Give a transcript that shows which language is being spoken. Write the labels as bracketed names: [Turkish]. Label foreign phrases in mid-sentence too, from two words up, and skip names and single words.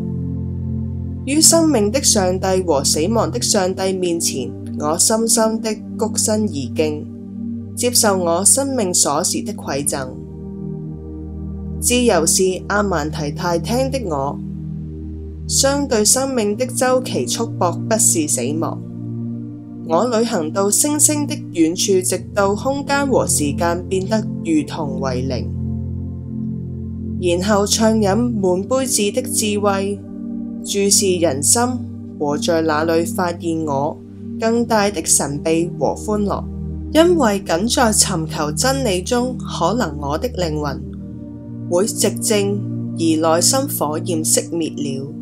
[Chinese] 於生命的上帝和死亡的上帝面前，我深深的躬身而敬，接受我生命鎖匙的饋贈。自由是阿曼提太聽的我，相對生命的週期束縛不是死亡。我旅行到星星的遠處，直到空間和時間變得如同為零，然後暢飲滿杯子的智慧，注視人心，和在那裏發現我更大的神秘和歡樂。因為僅在尋求真理中，可能我的靈魂會寂靜，而內心火焰熄滅了。